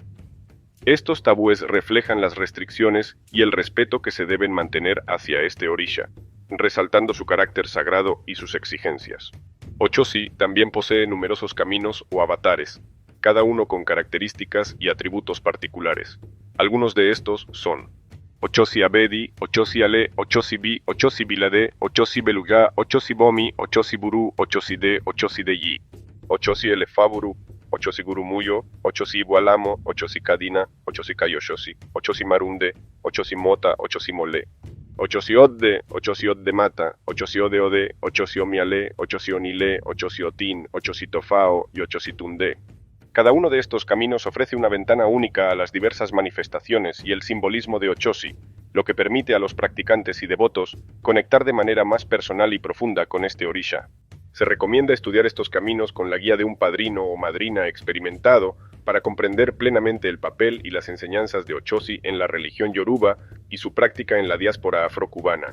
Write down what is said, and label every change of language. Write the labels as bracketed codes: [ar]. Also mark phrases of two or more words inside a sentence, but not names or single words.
[es] Estos tabúes reflejan las restricciones y el respeto que se deben mantener hacia este orisha, resaltando su carácter sagrado y sus exigencias. Ochosi también posee numerosos caminos o avatares, cada uno con características y atributos particulares. Algunos de estos son Ochosi Abedi, Ochosi Ale, Ochosi Bi, Ochosi Bilade, Ochosi Beluga, Ochosi Bomi, Ochosi Buru, Ochosi De, Ochosi Deyi, Ochosi Elefaburu, Ochosi Gurumuyo, Ochosi Igualamo, Ochosi Kadina, Ochosi Kayoshosi, Ochosi Marunde, Ochosi Mota, Ochosi Mole, Ochosi Odde Mata, Ochosi Ode, Ochosi Omiale, Ochosi Onile, Ochosi Otin, Ochosi Tofao y Ochosi Tunde. Cada uno de estos caminos ofrece una ventana única a las diversas manifestaciones y el simbolismo de Ochosi, lo que permite a los practicantes y devotos conectar de manera más personal y profunda con este orisha. Se recomienda estudiar estos caminos con la guía de un padrino o madrina experimentado para comprender plenamente el papel y las enseñanzas de Ochosi en la religión yoruba y su práctica en la diáspora afrocubana.